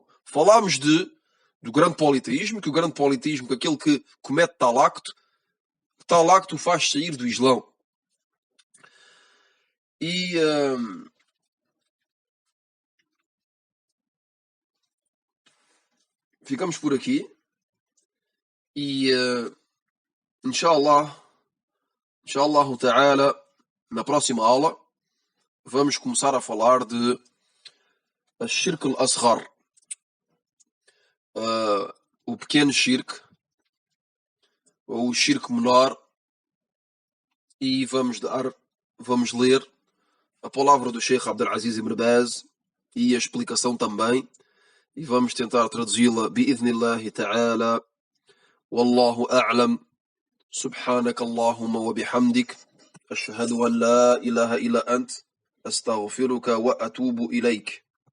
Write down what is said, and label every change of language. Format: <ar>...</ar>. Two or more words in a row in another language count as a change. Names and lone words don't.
<pt>Falámos do grande politeísmo, que o grande politeísmo, que aquele que comete tal acto o faz sair do Islão. E ficamos por aqui.</pt> <ar>E إن شاء الله تعالى,</ar> <pt>na próxima aula vamos começar a falar de</pt> <ar>الشرك الأصغر,</ar> <pt>o pequeno shirk, ou o shirk menor, e vamos ler a palavra do Sheikh Abdulaziz Ibn Baz e a explicação também, e vamos tentar traduzi-la</pt> <ar>بإذن الله تعالى. والله أعلم. سبحانك اللهم وبحمدك. أشهد أن لا إله إلا أنت. أستغفرك وأتوب إليك.</ar>